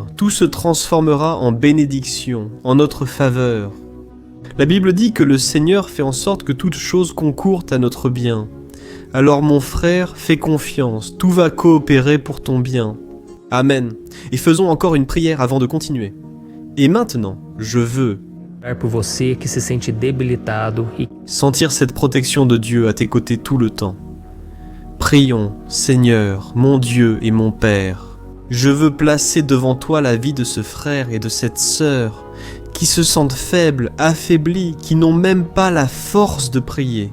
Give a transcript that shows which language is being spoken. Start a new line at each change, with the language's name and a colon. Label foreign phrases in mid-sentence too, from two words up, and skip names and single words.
French: Tout se transformera en bénédiction, en notre faveur. La Bible dit que le Seigneur fait en sorte que toute chose concourt à notre bien. Alors mon frère, fais confiance, tout va coopérer pour ton bien. Amen. Et faisons encore une prière avant de continuer. Et maintenant, je veux
Portuguese: Por você que se sente debilitado e
French: sentir cette protection de Dieu à tes côtés tout le temps. Prions, Seigneur, mon Dieu et mon Père. Je veux placer devant toi la vie de ce frère et de cette sœur qui se sentent faibles, affaiblis, qui n'ont même pas la force de prier.